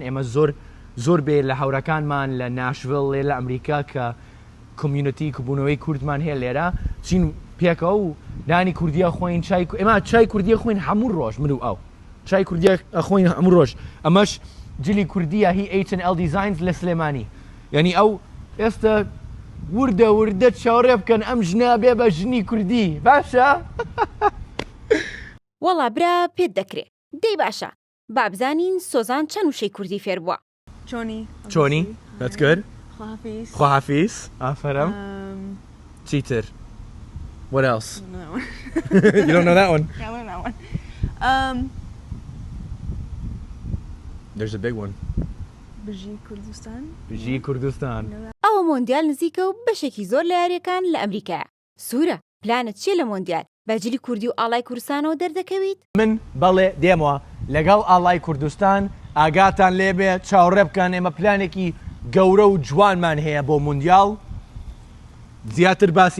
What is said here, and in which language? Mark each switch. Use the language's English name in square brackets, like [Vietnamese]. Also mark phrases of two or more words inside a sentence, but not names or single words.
[Central Kurdish] ئێمە زۆر بێ لە هاوڕەکانمان لە ناشڤڵ لێ لە ئەمریکا کە کۆمیونیتی کوبوونەوەی کوردمان هەیە لێرە چین پێکەوە و دانی کوردیە خۆین ئێمە چای کوردیە خوین هەموو ڕۆژ من و ئەو چای کوردیە خۆین هەموو ڕۆژ ئەمەش جلی کوردیە هی H&L Designs لە سلێمانی یعنی ئەو ئێستا وردە چاوەڕێ بکەن ئەم ژنا بێ بە ژنی کوردی باشە؟ وەڵا برا پێت دەکرێت دەی باشە بابزانین سۆزان چەند وشەی کوردی فێر بووە [English] چۆنی that's good [Central Kurdish] خواحافیز خواحافیز ئافەرم چیتر [English] what else you don't know that one Yeah, I learned that one. there's a big one [Central Kurdish] بژی کوردستان. بژی کوردستان ئەوە مۆندیال نزیکە و بەشێکی زۆر لە یاریەکان لە ئەمریکایە سوورە پلانت چیە لە مۆندیال بەجلی کوردی و ئاڵای کوردستانەوە دەردەکەویت من بەڵێ دێمەوە لەگەڵ ئاڵای کوردستان ئاگاتان لێبێ چاوەڕێ بکەن ئێمە پلانێکی گەورە و جوانمان هەیە بۆ مۆندیال زیاتر باسی